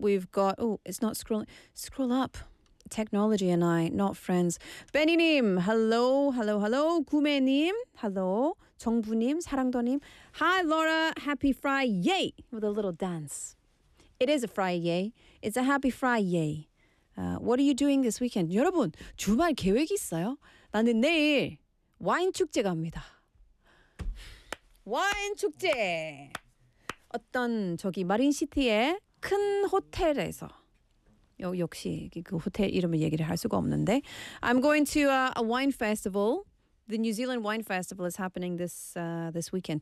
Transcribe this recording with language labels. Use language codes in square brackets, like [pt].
[en] We've got, it's not scrolling. Scroll up. Technology and I, not friends. 베니님, hello, hello, hello. 구매님, hello. [ko] 정부님, 사랑도님. [en] Hi, Laura, happy Friday, with a little dance. It is a Friday. It's a happy Friday. What are you doing this weekend? [ko] 여러분, 주말 계획 있어요? 나는 내일 와인 축제 갑니다. 와인 축제. 어떤 저기 마린시티의 큰 호텔에서. 역시 그 호텔 이름을 얘기를 할 수가 없는데. [en] I'm going to a wine festival. The New Zealand Wine Festival is happening this weekend.